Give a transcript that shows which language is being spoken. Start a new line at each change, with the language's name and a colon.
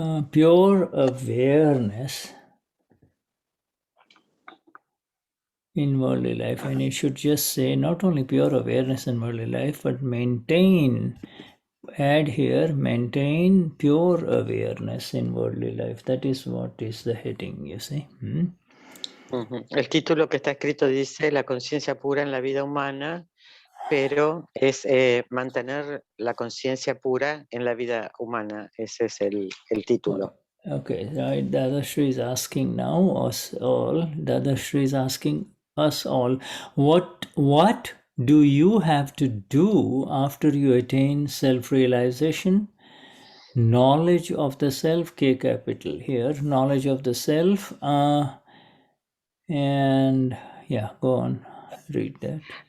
English: pure awareness in worldly life, and you should just say not only pure awareness in worldly life, but maintain, add here, maintain pure awareness in worldly life. That is what is the heading, you see.
Spanish: El título que está escrito dice la conciencia pura en la vida humana, pero es mantener la conciencia pura en la vida humana. Ese es el título.
English: Okay, right. Dadashri is asking now us all. Dadashri is asking us all, what do you have to do after you attain self-realization? Knowledge of the self, K capital here, knowledge of the self, and yeah, go on, read that.